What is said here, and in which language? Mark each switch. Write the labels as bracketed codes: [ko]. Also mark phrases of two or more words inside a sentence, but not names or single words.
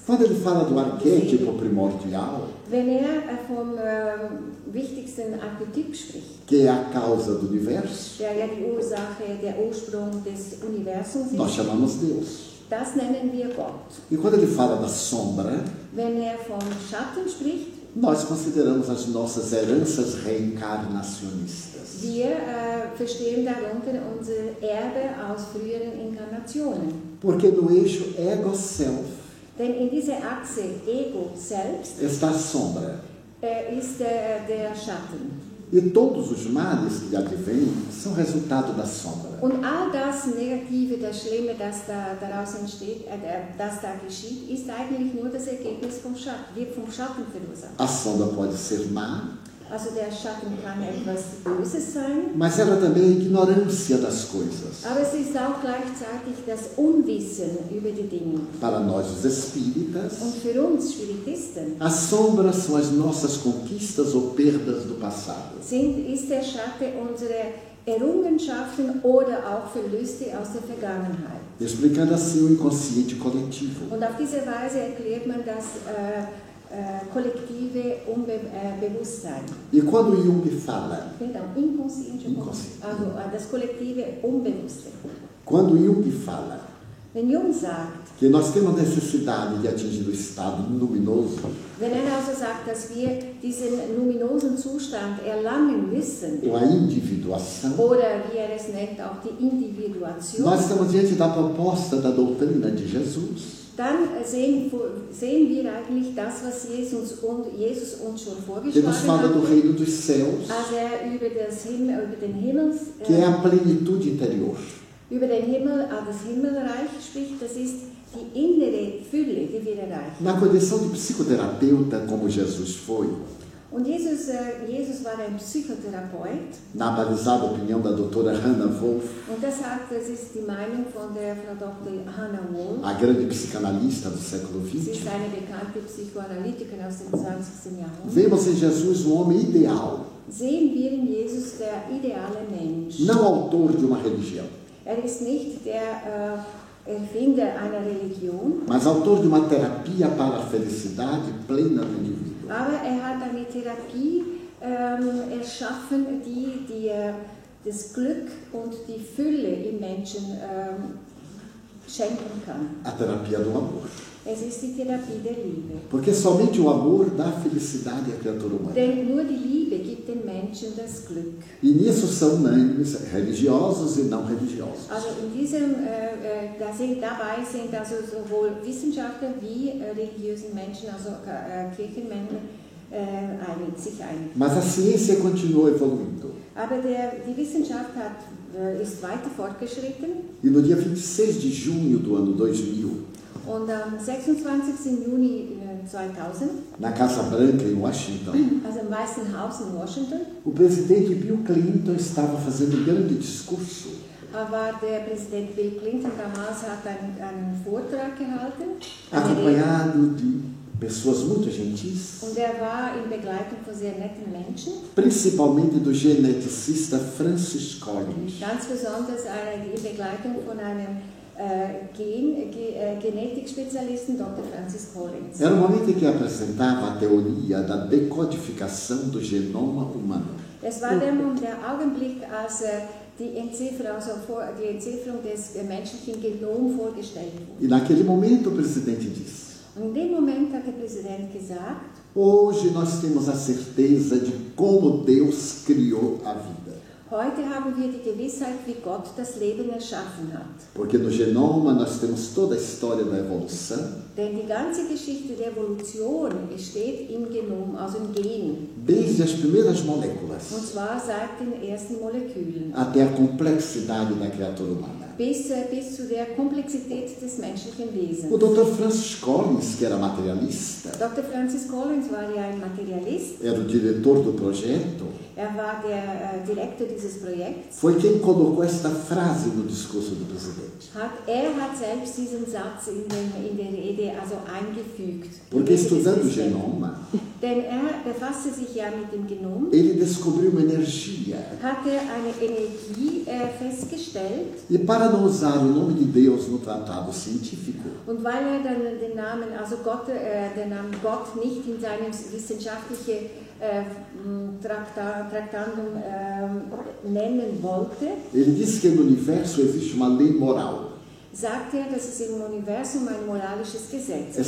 [pt] Quando ele fala do arquétipo primordial, [de] Wenn er vom wichtigsten Archetyp spricht, [pt] que é a causa do universo, [de] der ja die Ursache, der Ursprung des Universums [pt] nós [de] ist, [pt] chamamos Deus. [de] das nennen wir Gott. [pt] E quando ele fala da sombra, [de] Wenn er vom Schatten spricht, [pt] nós consideramos as nossas heranças reencarnacionistas. [de] wir verstehen darunter unser Erbe aus früheren Inkarnationen. [pt] Porque no eixo ego-self [de] Denn in dieser Achse Ego-Selbst [pt] está a sombra. [de] ist der Schatten. [pt] E todos os males que advêm são resultado da sombra. [de] Und all das Negative, das Schlimme, das daraus entsteht, das da geschieht, ist eigentlich nur das Ergebnis vom Schatten, wird vom Schatten verursacht. [pt] A sombra pode ser má, [de] Also der Schatten kann etwas Böses sein, [pt] mas ela também é a ignorância das coisas. [de] aber es ist auch gleichzeitig das Unwissen über die Dinge. [pt] Para nós, os espíritas, [de] Und für uns Spiritisten [pt] as sombras são as nossas conquistas ou perdas do passado. [de] ist der Schatten unsere Errungenschaften oder auch Verluste aus der Vergangenheit. [pt] Explicando assim o inconsciente coletivo. [de] Und auf diese Weise erklärt man das kollektive Bewusstsein. [pt] E quando Jung fala, Então, inconsciente. Inconsciente. [de] Also das kollektive Unbewusste. [pt] quando Jung fala [de] Wenn Jung sagt, [pt] que nós temos necessidade de atingir o estado luminoso, [de] wenn er also sagt, dass wir diesen luminosen Zustand erlangen müssen, [pt] ou a individuação, [de] oder wie er es nennt, auch die Individuation, [pt] nós estamos diante da proposta da doutrina de Jesus. [de] dann sehen wir eigentlich das, was Jesus uns schon [pt] Que nos [de] vorgeschlagen [pt] fala do [de] hat, [pt] reino dos céus, [de] als er über den Himmel, [pt] que é a plenitude interior. [de] über den Himmel, das Himmelreich spricht, das ist die innere Fülle, die wir erreichen. [pt] Na condição de psicoterapeuta, como Jesus foi, [de] Und Jesus war ein Psychotherapeut [pt] na balizada opinião da doutora Hannah Wolff, [de] und das ist die Meinung von der Frau Dr. Hannah Wolff. [pt] a grande psicanalista do século [de] Sie [pt] XX, [de] ist eine bekannte Psychoanalytikerin aus dem 20. Jahrhundert. [pt] vemos em Jesus um homem ideal, [de] Sehen wir in Jesus der ideale Mensch. [pt] não autor de uma religião, [de] Er ist nicht der Erfinder einer Religion, [pt] mas autor de uma terapia para a felicidade plena do indivíduo. [de] aber er hat eine Therapie erschaffen, die das Glück und die Fülle im Menschen schenken kann. [pt] A terapia do amor. [de] Es ist die Therapie der Liebe. [pt] Porque somente o amor dá felicidade à criatura humana. [de] Denn nur die Liebe gibt den Menschen das Glück. [pt] E nisso são unânimes religiosos e não religiosos. [de] Also dabei sind also sowohl Wissenschaftler wie religiöse Menschen, also Kirchenmänner, sich einig. [pt] Mas a ciência continuou evoluindo. [de] Aber die Wissenschaft ist weiter fortgeschritten [pt] E no dia 26 de junho do ano 2000, [de] und am 26. Juni 2000, [pt] na Casa Branca, em Washington, [de] also im Weißen Haus in Washington, [pt] o presidente Bill Clinton estava fazendo um grande discurso [de] war der Präsident Bill Clinton damals hat einen Vortrag gehalten, [pt] acompanhado de pessoas muito gentis, [de] und er war in Begleitung von sehr netten Menschen, [pt] principalmente do geneticista Francis Collins. [de] ganz besonders in Begleitung von einem Genetik-Spezialisten, Dr. Francis Collins. [pt] Era o momento em que apresentava a teoria da decodificação do genoma humano. [de] Es war der Augenblick, als die Entzifferung des menschlichen Genoms vorgestellt wurde. [pt] E naquele momento o presidente disse: [de] Und in dem Moment hat der Präsident gesagt, [pt] hoje nós temos a certeza de como Deus criou a vida. [de] heute haben wir die Gewissheit, wie Gott das Leben erschaffen hat. [pt] Porque no genoma nós temos toda a história da evolução, [de] Denn die ganze Geschichte der Evolution steht im Genom, also im Gen. [pt] desde as primeiras moléculas [de] Und zwar seit den ersten Molekülen [pt] até a complexidade da criatura humana. [de] bis zu der Komplexität des menschlichen Wesens. [pt] O Dr. Francis Collins, que era materialista, [de] Dr. Francis Collins war ja ein Materialist. [pt] era o diretor do projeto, [de] Er war der Direktor dieses Projekts. [pt] Foi quem colocou esta frase no discurso do presidente. [de] Er hat selbst diesen Satz in der Rede also eingefügt. [pt] Porque estudando o genoma, [de] Denn er befasste sich ja mit dem Genom. [pt] ele descobriu uma energia. [de] Hat er eine Energie festgestellt. [pt] E para não usar o nome de Deus no tratado científico, [de] Und weil er dann den Namen, also den Namen Gott nicht in seinem wissenschaftlichen Traktandum nennen wollte, [pt] ele disse que no universo existe uma lei moral. [de] sagt er, dass es im Universum ein moralisches Gesetz ist.